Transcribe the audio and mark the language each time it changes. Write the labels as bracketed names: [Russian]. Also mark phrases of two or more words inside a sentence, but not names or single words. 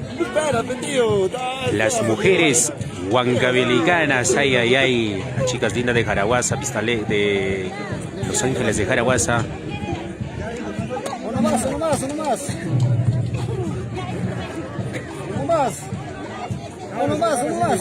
[Spanish] Las mujeres huancavelicanas, ay, ay, ay. Las chicas lindas de Jaraguaza, de Los Ángeles de Jaraguaza. Uno más, uno más, uno más. Uno más. Uno más, uno más.